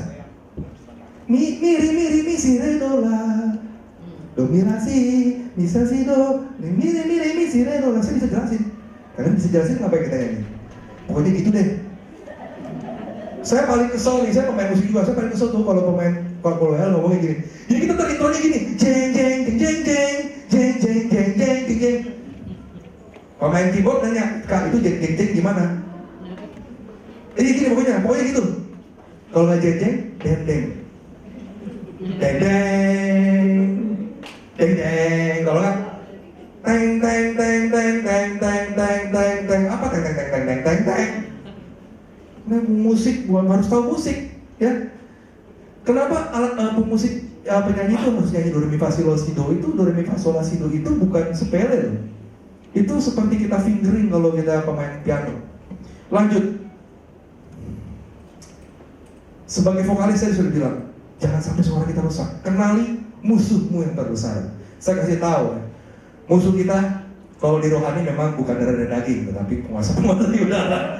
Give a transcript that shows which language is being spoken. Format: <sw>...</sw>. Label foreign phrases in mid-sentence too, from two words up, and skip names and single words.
<id>Mi, si, re, do, la. Do, mi, la, si, do. Mi, si, re, do, la. Saya bisa jelasin. Kalian bisa jelasin apa yang kita nyanyi. Pokoknya gitu deh. Saya paling kesel nih, saya pemain musik juga. Saya paling kesel tuh kalau WL ngomongnya gini. Jadi kita ntar intronya gini. Jeng, jeng, jeng, jeng, jeng. Jeng, jeng, jeng, jeng, jeng, jeng. Pemain keyboard nanya, Kak itu jeng-jeng gimana? Gini pokoknya gitu. Kalau nggak jeng-jeng, deng-deng. Deng-deng, Deng deng, kalau nggak teng teng teng teng teng teng teng teng teng, apa teng teng teng teng teng teng teng. Nah, musik bukan harus tahu musik, ya. Kenapa alat pemusik penyanyi itu harus nyanyi do re mi fa si la si do? Itu do re mi fa sol la si do itu bukan sepele loh. Itu seperti kita fingering kalau kita pemain piano. Lanjut. Sebagai vokalis saya sudah bilang, jangan sampai suara kita rusak. Kenali musuhmu yang terbesar. Saya kasih tahu, musuh kita kalau di rohani memang bukan darah dan daging, tetapi penguasa di udara.</id>